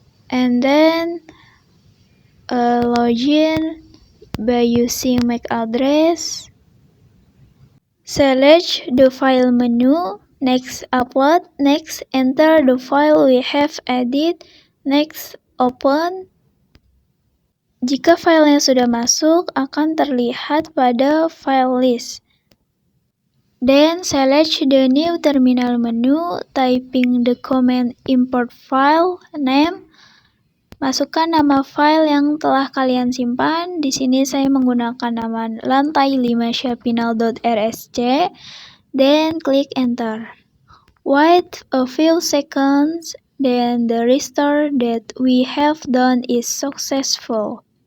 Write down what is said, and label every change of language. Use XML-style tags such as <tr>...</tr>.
<en>And then login by using MAC address. Select the file menu, next upload, next enter the file we have added, next open.</en> <id>Jika filenya sudah masuk, akan terlihat pada file list.</id> <en>Then select the new terminal menu, typing the command import file name.</en> <id>Masukkan nama file yang telah kalian simpan. Di sini saya menggunakan nama lantai5shapinal.rsc.</id> <en>Then click enter. Wait a few seconds, then the restore that we have done is successful.</en>